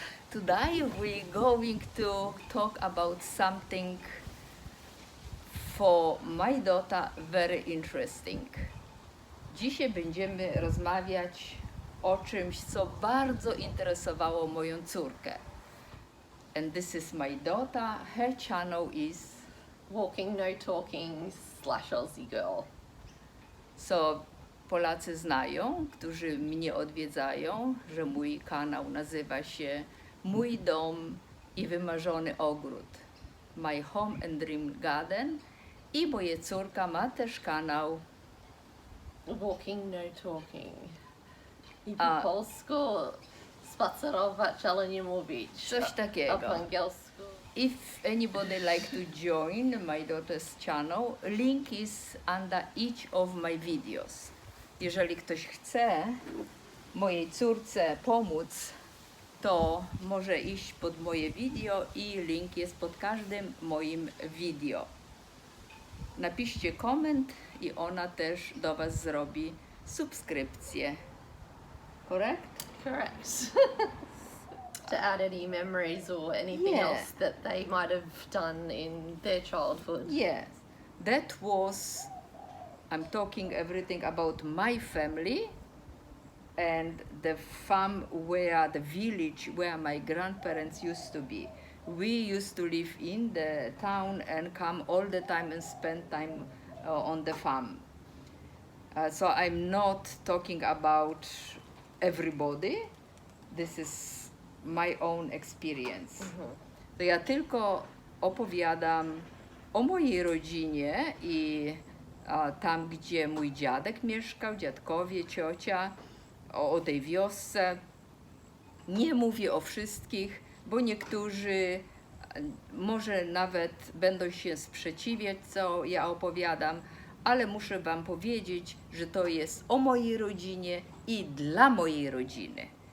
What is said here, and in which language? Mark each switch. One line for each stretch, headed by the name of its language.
English: Today we're going to talk about something for my daughter very interesting.
Polish: Dzisiaj będziemy rozmawiać o czymś, co bardzo interesowało moją córkę.
English: And this is my daughter. Her channel is Walking, no talking / Aussie girl.
Polish: So Polacy znają, którzy mnie odwiedzają, że mój kanał nazywa się Mój dom i wymarzony ogród. My Home and Dream Garden. I moja córka ma też kanał
English: Walking, no talking. I A.
Polish: po polsku spacerować, ale nie mówić. Coś takiego. A po angielsku.
English: If anybody like to join my daughter's channel, link is under each of my videos.
Polish: Jeżeli ktoś chce mojej córce pomóc, to może iść pod moje video i link jest pod każdym moim video. Napiszcie koment i ona też do Was zrobi subskrypcję.
English: Correct? Correct. To add any memories or anything Yeah. else that they might have done in their childhood. Yes, that was, I'm talking everything about my family and the farm where, the village where my grandparents used to be. We used to live in the town and come all the time and spend time on the farm. So I'm not talking about everybody. This is my own experience.
Polish: To ja tylko opowiadam o mojej rodzinie i tam, gdzie mój dziadek mieszkał, dziadkowie, ciocia, o tej wiosce. Nie mówię o wszystkich, bo niektórzy może nawet będą się sprzeciwiać, co ja opowiadam, ale muszę Wam powiedzieć, że to jest o mojej rodzinie i dla mojej rodziny.